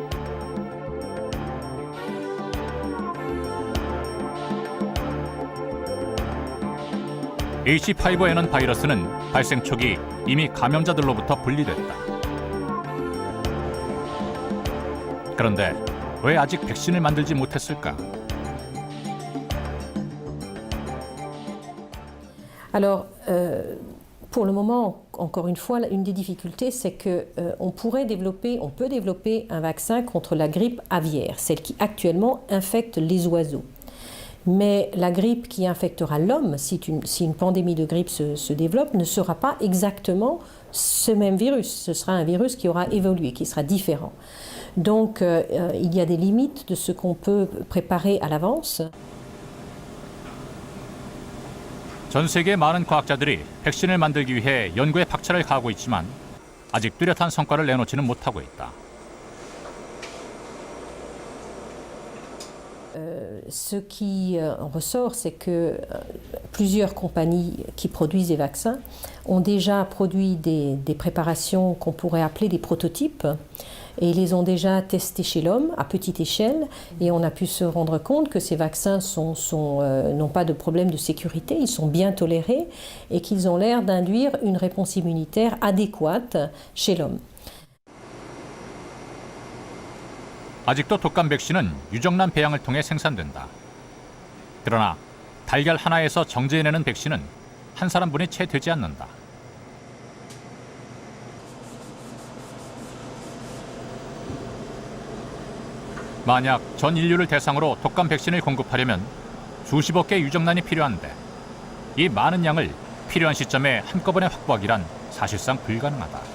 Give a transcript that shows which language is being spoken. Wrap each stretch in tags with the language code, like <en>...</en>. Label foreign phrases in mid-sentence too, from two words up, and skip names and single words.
<ko>H5N1 바이러스는 발생 초기 이미 감염자들로부터 분리됐다. 그런데 왜 아직 백신을 만들지 못했을까?</ko> <fr>Alors, pour le moment, encore une fois, une des difficultés, c'est que on peut développer un vaccin contre la grippe aviaire, celle qui actuellement infecte les oiseaux. Mais la grippe qui infectera l'homme, si une pandémie de grippe se développe, ne sera pas exactement ce même virus. Ce sera un virus qui aura évolué, qui sera différent. Donc, il y a des limites de ce qu'on peut préparer à l'avance.</fr> <ko>전 세계 많은 과학자들이 백신을 만들기 위해 연구에 박차를 가하고 있지만 아직 뚜렷한 성과를 내놓지는 못하고 있다.</ko> <fr>Ce qui en ressort, c'est que plusieurs compagnies qui produisent des vaccins ont déjà produit des préparations qu'on pourrait appeler des prototypes et ils les ont déjà testés chez l'homme à petite échelle et on a pu se rendre compte que ces vaccins n'ont pas de problème de sécurité, ils sont bien tolérés et qu'ils ont l'air d'induire une réponse immunitaire adéquate chez l'homme.</fr> <ko>아직도 독감 백신은 유정란 배양을 통해 생산된다. 그러나 달걀 하나에서 정제해내는 백신은 한 사람분이 채 되지 않는다. 만약 전 인류를 대상으로 독감 백신을 공급하려면 수십억 개 유정란이 필요한데 이 많은 양을 필요한 시점에 한꺼번에 확보하기란 사실상 불가능하다.</ko>